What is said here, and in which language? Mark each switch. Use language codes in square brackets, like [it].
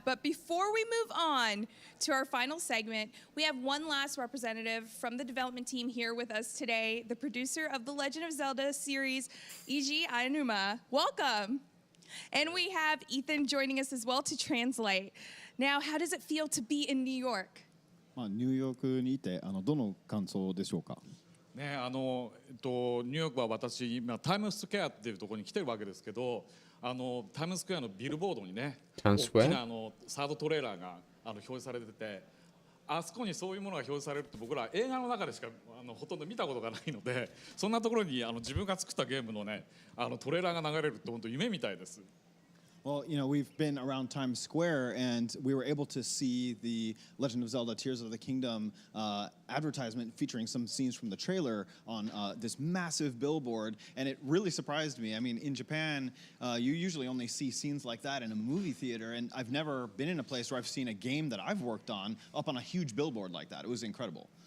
[en] But before we move on to our final segment, we have one last representative from the development team here with us today, the producer of the Legend of Zelda series, Eiji Aonuma. Welcome. And we have Ethan joining us as well to translate. Now, how does it feel to be in New York? [ja] ニューヨークにいてどの感想でしょうか。ね、ニューヨークは私今タイムズスクエアっていうところに来てるわけですけど、タイムズスクエアのビルボードにね、大 [en] Times [ja] なサードトレーラーが表示されてて、あそこにそういうものが表示されるって僕ら映画の中でしかほとんど見たことがないので、そんなところに自分が作ったゲームのね、トレーラーが流れるって本当夢みたいです。 [en] Well, we've been around Times Square and we were able to see the Legend of Zelda Tears of the Kingdom advertisement featuring some scenes from the trailer on this massive billboard, and it really surprised me. I mean, in Japan, you usually only see scenes like that in a movie theater, and I've never been in a place where I've seen a game that I've worked on up on a huge billboard like that. It was incredible.